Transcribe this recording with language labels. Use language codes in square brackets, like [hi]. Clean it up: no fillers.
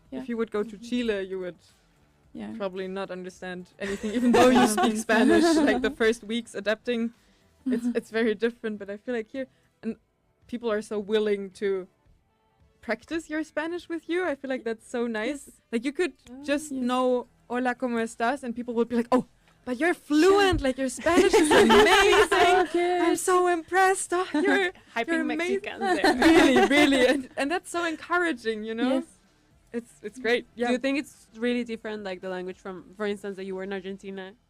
[en] If you would go to Chile, you would Yeah. probably not understand anything, even though you speak Spanish. Like the first weeks adapting, it's very different. But I feel like here, and people are so willing to practice your Spanish with you. I feel like that's so nice. Yes. Like you could just know [es] "Hola, ¿cómo estás?" [en] and people would be like, "Oh, but you're fluent. Like your Spanish is amazing. I'm so impressed. Oh, you're hyping amazing." Mexicans there. Really, really, and that's so encouraging. You know. Yes. It's great. Yeah. Do you think it's really different, like the language from, for instance, that you were in Argentina?